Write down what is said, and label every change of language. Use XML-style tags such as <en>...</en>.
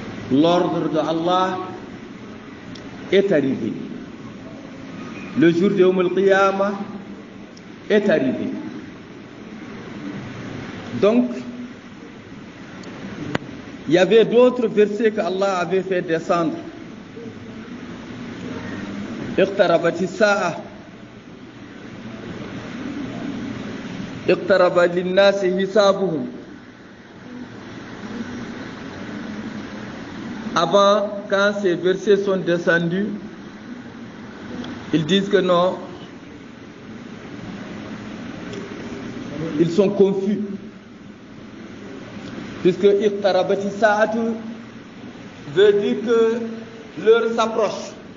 <fr>L'ordre de Allah est arrivé. Le jour de Yawm al-Qiyamah est arrivé. Donc, il y avait d'autres versets qu'Allah avait fait descendre.</fr> <ar>اقتربت الساعة اقترب للناس حسابهم.</ar> <fr>Avant, quand ces versets sont descendus, ils disent que non, ils sont confus. Puisque</fr> <ar>iqtarabati sa'atu</ar> <fr>veut dire que l'heure s'approche.</fr>